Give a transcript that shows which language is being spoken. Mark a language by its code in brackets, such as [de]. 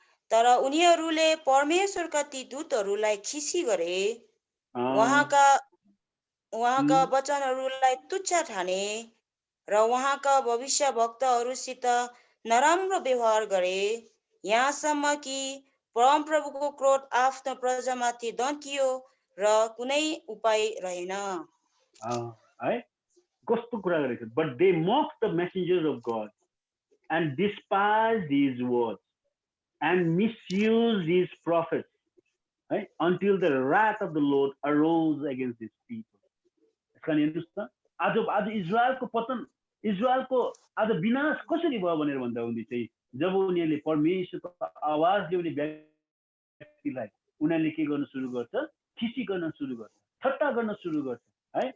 [ne] तर उनीहरूले परमेश्वरका ती दूतहरूलाई खिसी गरे, उहाँका वचनहरूलाई तुच्छ ठाने र उहाँका भविष्य भक्तहरूसित नराम्रो व्यवहार गरे, यहाँसम्म कि परमप्रभुको क्रोध आफ्नो प्रजामाथि दन्कियो र कुनै उपाय रहेन है। कस्तो कुरा गरेको, [en] But they mocked the messengers of God and despised his words and misused his prophets है, until the wrath of the Lord arose against his people। [ne] यसकारण हेर्नुहोस् त, आज इजरायलको पतन, इजरायलको आज विनाश कसरी भयो भनेर भन्दा हुँदै चाहिँ जब उनीहरूले परमेश्वरको आवाज ल्याउने व्यक्तिलाई उनीहरूले के गर्न सुरु गर्छ, खिसी गर्न सुरु गर्छ, ठट्टा गर्न सुरु गर्छ है।